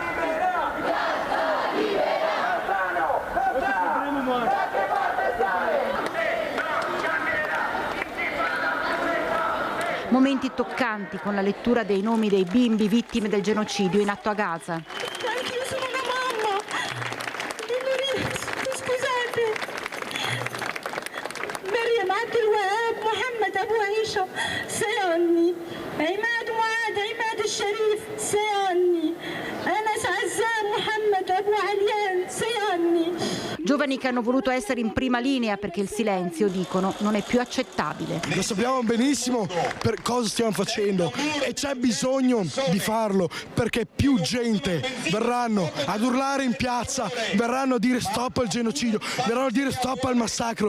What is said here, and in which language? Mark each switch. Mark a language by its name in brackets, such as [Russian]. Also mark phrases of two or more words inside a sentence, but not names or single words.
[Italian] Momenti toccanti con la lettura dei nomi dei bimbi vittime del genocidio in atto a Gaza. Io sono una mamma. Scusate. [Arabic] مريم عبد الوهاب محمد أبو عيشة سيعني عماد معاذ عماد الشريف سيعني أنس عزام محمد أبو عليان سيعني. [Italian] Giovani che hanno voluto essere in prima linea perché il silenzio, dicono, non è più accettabile. Lo sappiamo benissimo per cosa stiamo facendo e c'è bisogno di farlo, perché più gente verranno ad urlare in piazza, verranno a dire stop al genocidio, verranno a dire stop al massacro.